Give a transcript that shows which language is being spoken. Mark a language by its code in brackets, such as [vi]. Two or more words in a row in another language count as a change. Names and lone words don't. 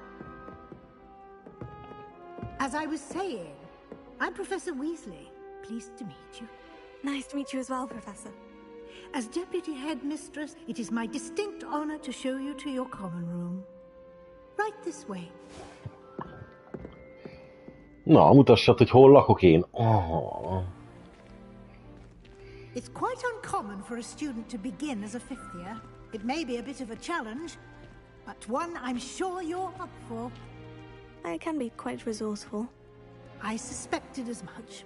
[en] As I was saying, I'm Professor Weasley. Pleased to meet you. Nice to meet you as well, Professor. As Deputy Headmistress, it is my distinct honor to show you to your common room. Right this way. [hu] Na, mutassad, hogy hol lakok én. [en] Oh. It's quite uncommon for a student to begin as a fifth year. It may be a bit of a challenge, but one I'm sure you're up for. I can be quite resourceful. I suspected as much.